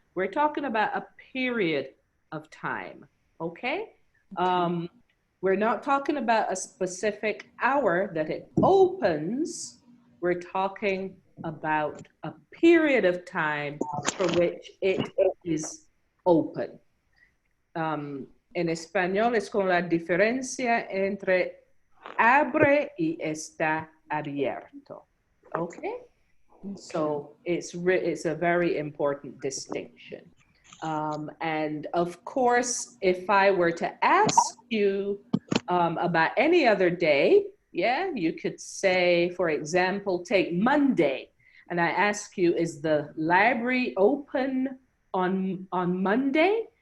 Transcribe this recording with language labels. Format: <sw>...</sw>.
<en>We're talking about a period of time, okay? We're not talking about a specific hour that it opens. We're talking about a period of time for which it is open.</en> <es>En español es con la diferencia entre abre y está abierto.</es> <en>Okay? So it's a very important distinction. And of course, if I were to ask you about any other day, yeah, you could say, for example, take Monday, and I ask you, is the library open on Monday?</en>